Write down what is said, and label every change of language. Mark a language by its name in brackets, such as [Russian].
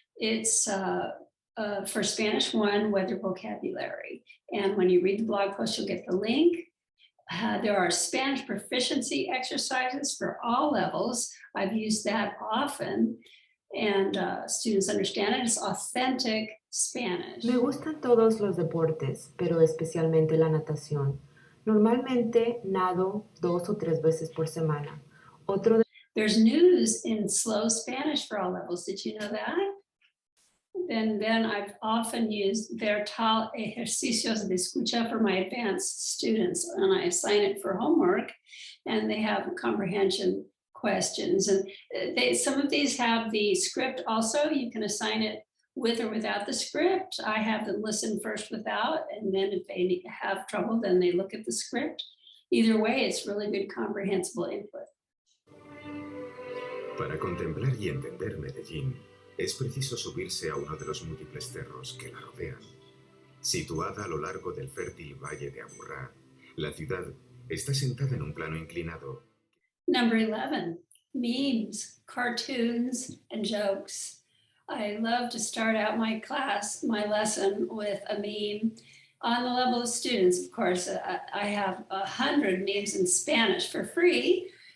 [English] It's for Spanish 1, weather vocabulary. And when you read the blog post, you'll get the link. There are Spanish proficiency exercises for all levels. I've used that often, and students understand it. It's authentic Spanish. [Spanish] Me gustan todos los deportes, pero especialmente la natación. Normalmente nado 2 o 3 veces por semana. [English] There's news in slow Spanish for all levels. Did you know that? And then I've often used Vertal ejercicios de escucha for my advanced students, and I assign it for homework, and they have comprehension questions. And some of these have the script also. You can assign it with or without the script. I have them listen first without, and then if they have trouble, then they look at the script. Either way, it's really good comprehensible input. [Spanish] Para contemplar y entender Medellín, es preciso subirse a uno de los múltiples cerros que la rodean. Situada a lo largo del fértil valle de Aburrá, la ciudad está sentada en un plano inclinado. [English] Number 11, memes, cartoons, and jokes. I love to start out my lesson with a meme. On the level of students, of course, I have 100 memes in Spanish for free.